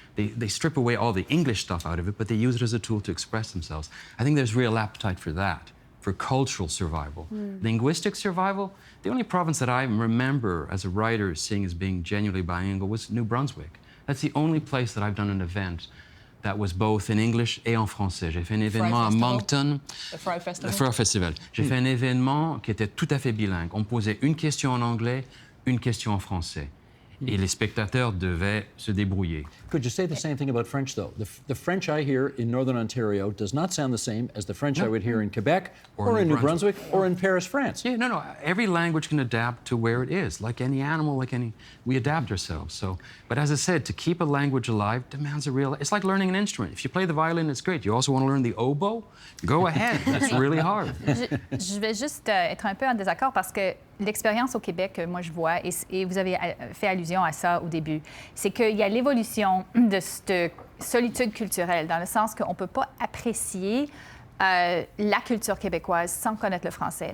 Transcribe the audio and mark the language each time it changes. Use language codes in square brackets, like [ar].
[en] They strip away all the English stuff out of it, but they use it as a tool to express themselves. I think there's real appetite for that, for cultural survival. Linguistic survival, the only province that I remember as a writer seeing as being genuinely bilingual was New Brunswick. That's the only place that I've done an event that was both in English [fr] et en français. J'ai fait un événement à Moncton. Le Fry Festival. Le Fry Festival. J'ai fait un événement qui était tout à fait bilingue. On posait une question en anglais, une question en français. Et les spectateurs devaient se débrouiller. [en] Could you say the same thing about French, though? The French I hear in Northern Ontario does not sound the same as the French I would hear in Quebec or in New Brunswick or in Paris, France. Yeah, no. Every language can adapt to where it is. Like any animal, we adapt ourselves. So, but as I said, to keep a language alive demands a real... It's like learning an instrument. If you play the violin, it's great. You also want to learn the oboe? Go ahead. It's really hard. [fr] Je vais juste être un peu en désaccord parce que l'expérience au Québec que moi je vois, et vous avez fait allusion à ça au début, c'est qu'il y a l'évolution de cette solitude culturelle, dans le sens qu'on ne peut pas apprécier la culture québécoise sans connaître le français.